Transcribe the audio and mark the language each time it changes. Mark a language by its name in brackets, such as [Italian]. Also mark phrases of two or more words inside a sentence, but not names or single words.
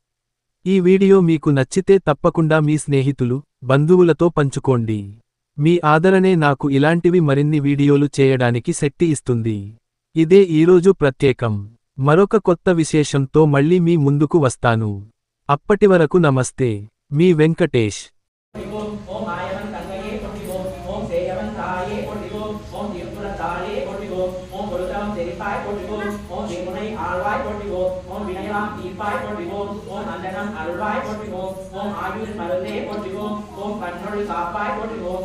[Telugu] ఈ వీడియో మీకు నచ్చితే తప్పకుండా మీ స్నేహితులు, బంధువులతో పంచుకోండి. మీ ఆదరణే నాకు ఇలాంటివి మరిన్ని వీడియోలు చేయడానికి శక్తి ఇస్తుంది. ఇదే ఈరోజు ప్రత్యేకం. మరొక కొత్త విశేషంతో మళ్ళీ మీ ముందుకు వస్తాను. అప్పటివరకు నమస్తే. మీ వెంకటేష్. [Tamil] அந்தனம் அருள்வாய் போற்றிவோம். ஓம் ஆயுள் மருந்தே போற்றிவோம். ஓம் கண்ணொழி காப்பாய் போற்றிவோம்.